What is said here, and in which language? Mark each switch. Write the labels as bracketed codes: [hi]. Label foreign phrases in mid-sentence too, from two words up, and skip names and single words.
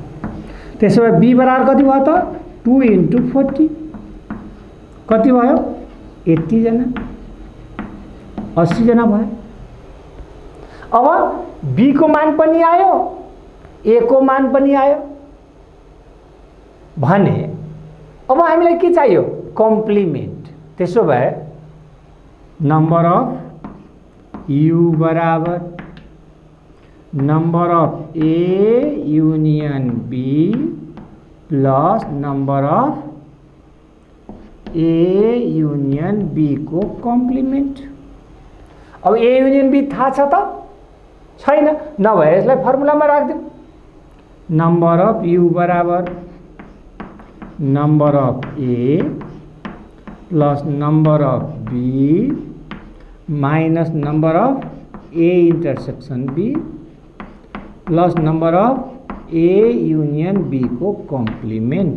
[ne] त्यसो भए बी बराबर कति भयो त 2 × 40 कति भयो 80 जना, 80 जना भयो। अब बी को मान पनि आयो ए को मान पनि आयो भने अब हामीलाई के चाहियो कम्प्लिमेन्ट। त्यसो भए [en] number of U बराबर number of A union B plus number of A union B को complement। [ne] अब [en] A union B [ne] थाहा छ त छैन, नभए यसलाई फर्मुलामा राख्दिउँ। [en] number of U बराबर number of A plus number of B minus number of A intersection B plus number of A union B को complement।